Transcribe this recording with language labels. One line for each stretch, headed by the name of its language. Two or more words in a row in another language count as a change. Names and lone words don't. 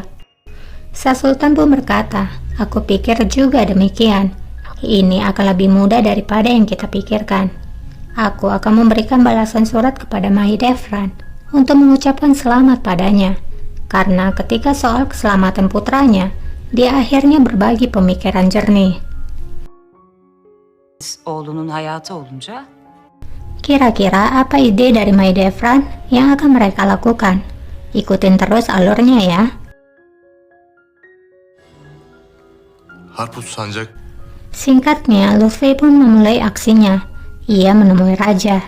Indonesian: Sa Sultan pun berkata, aku pikir juga demikian. Ini akan lebih mudah daripada yang kita pikirkan. Aku akan memberikan balasan surat kepada Mahidevran untuk mengucapkan selamat padanya. Karena ketika soal keselamatan putranya, dia akhirnya berbagi pemikiran jernih.
Turkish: Oğlunun hayatı olunca
Indonesian: Kira-kira apa ide dari Mahidevran yang akan mereka lakukan? Ikutin terus alurnya ya. Harput Sancak Singkatnya, Lutfi pun memulai aksinya. Ia menemui raja.